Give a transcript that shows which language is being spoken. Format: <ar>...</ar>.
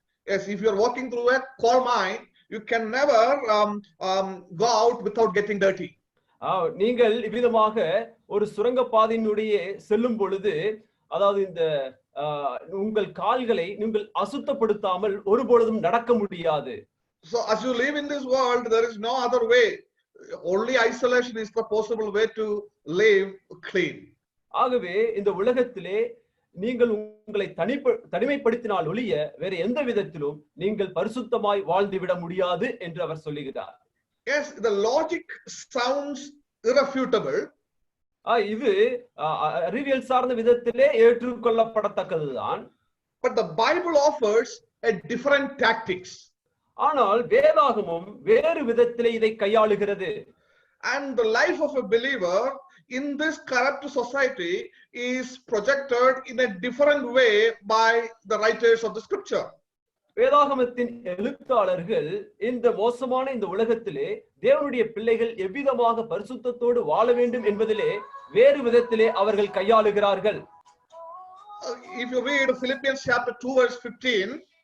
<en>Yes, if you are walking through a coal mine, you can never go out without getting dirty.</en> <ta>நீங்கள் இவ்விதமாக ஒரு சுரங்க பாதையினுடைய செல்லும் பொழுது, அதாவது இந்த உங்கள் கால்களை நீங்கள் அசுத்தப்படுத்தாமல் ஒருபொழுதும் நடக்க முடியாது.</ta> <en>So as you live in this world, there is no other way. Only isolation is the possible way to live clean.</en> <ta>ஆகவே இந்த உலகத்திலே நீங்கள் உங்களை தனிமைப்படுத்தினால் ஒழிய வேற எந்த விதத்திலும் நீங்கள் பரிசுத்தமாய் வாழ்ந்துவிட முடியாது என்று அவர் சொல்லுகிறார்.</ta> <en>Yes, the logic sounds irrefutable.</en> <ta>இது அறிவியல் சார்ந்த விதத்திலே ஏற்றுக்கொள்ளப்படத்தக்கதுதான்.</ta> <en>But the Bible offers a different tactics.</en> <ta>ஆனால் வேதாகமும் வேறு விதத்திலே இதை கையாளுகிறது.</ta> <en>And the life of a believer in this corrupt society is projected in a different way by the writers of the scripture.</en> <ta>வேதாகமத்தின் எழுத்தாளர்கள் இந்த மோசமான இந்த உலகத்திலே தேவனுடைய பிள்ளைகள் எவ்விதமாக பரிசுத்தத்தோடு வாழ வேண்டும் என்பதிலே வேறு விதத்திலே அவர்கள் கையாளுகிறார்கள்.</ta> <en>If you read Philippians chapter 2 verse 15,</en>